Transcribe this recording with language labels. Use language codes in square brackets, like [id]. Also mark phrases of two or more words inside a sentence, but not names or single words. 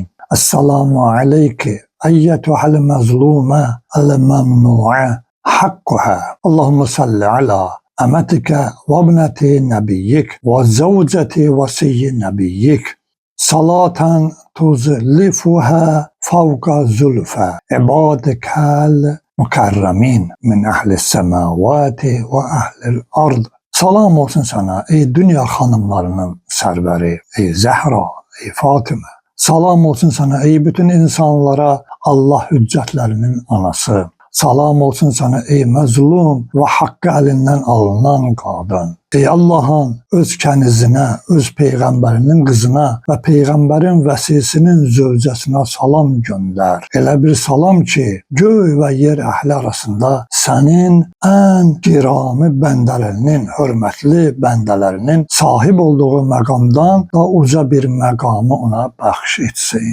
[ar] السلام عليكِ أيتها المظلومة الممنوعة حقها. اللهم صل على أمتك وابنة نبيك وزوجة وصي نبيك. صلاة تزلفها فوق زلفى عبادك المكرمين من أهل السماوات وأهل الأرض. [az] Salam olsun sana ey dünya hanımlarının serveri, ey Zahra, ey Fatıma. Salam olsun sana ey bütün insanlara Allah hüccətlərinin anası. Salam olsun sana ey məzlum ve hakkı elinden alınan qadın. Ey Allah'ın öz kənizinə, öz peyğəmbərinin qızına və peyğəmbərin vəsisinin zövcəsinə salam göndər. Elə bir salam ki, göy və yer əhli arasında sənin ən girami bəndələrinin, hörmətli bəndələrinin sahib olduğu məqamdan da uca bir məqamı ona bəxş etsin.